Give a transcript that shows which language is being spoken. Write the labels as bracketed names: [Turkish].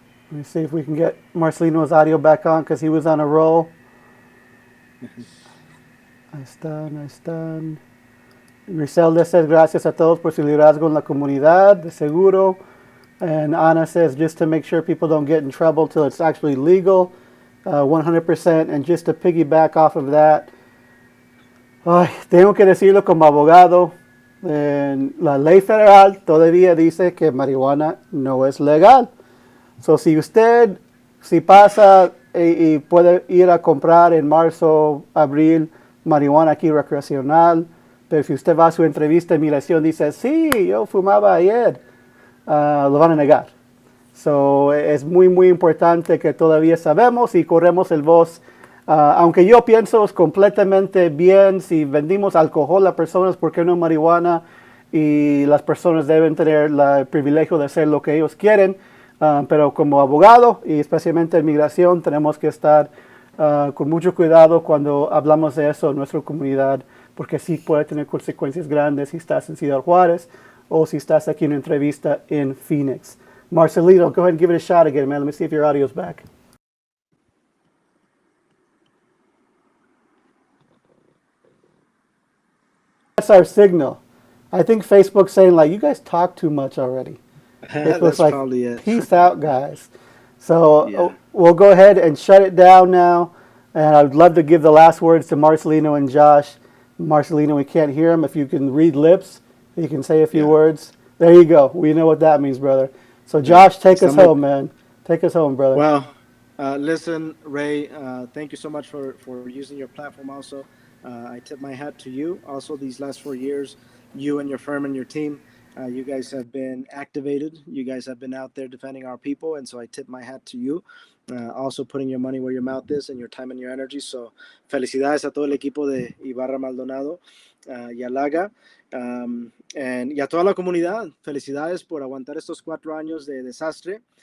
[English] Let me see if we can get Marcelino's audio back on because he was on a roll. [Spanish] Ahí están. [English] Griselda says, [Spanish] gracias a todos por su liderazgo en la comunidad, de seguro. [English] And Ana says, just to make sure people don't get in trouble till it's actually legal, 100%. And just to piggyback off of that, [Spanish] tengo que decirlo como abogado, la ley federal todavía dice que marihuana no es legal. So, si pasa y puede ir a comprar en marzo, abril, marihuana aquí recreacional, pero si usted va a su entrevista de migración y dice, sí, yo fumaba ayer, lo van a negar. So, es muy, muy importante que todavía sabemos y corremos el voz. Aunque yo pienso es completamente bien si vendimos alcohol a personas, porque no marihuana, y las personas deben tener el privilegio de hacer lo que ellos quieren, pero como abogado y especialmente en migración tenemos que estar con mucho cuidado cuando hablamos de eso en nuestra comunidad, porque sí puede tener consecuencias grandes si estás en Ciudad Juárez o si estás aquí en una entrevista en Phoenix. [English] Marcelino, go ahead and give it a shot again, man. Let me see if your audio's back. That's our signal. I think Facebook's saying, like, you guys talk too much already. That's like, probably it. Peace out, guys. So Yeah. We'll go ahead and shut it down now. And I'd love to give the last words to Marcelino and Josh. Marcelino, we can't hear him. If you can read lips, you can say a few words. There you go. We know what that means, brother. So Josh, take us home, man. Take us home, brother. Well, Listen, Ray, thank you so much for using your platform also. I tip my hat to you. Also, these last 4 years, you and your firm and your team, you guys have been activated. You guys have been out there defending our people. And so I tip my hat to you. Also putting your money where your mouth is and your time and your energy. [Spanish] So felicidades a todo el equipo de Ibarra Maldonado y Alaga. Y a toda la comunidad, felicidades por aguantar estos 4 años de desastre.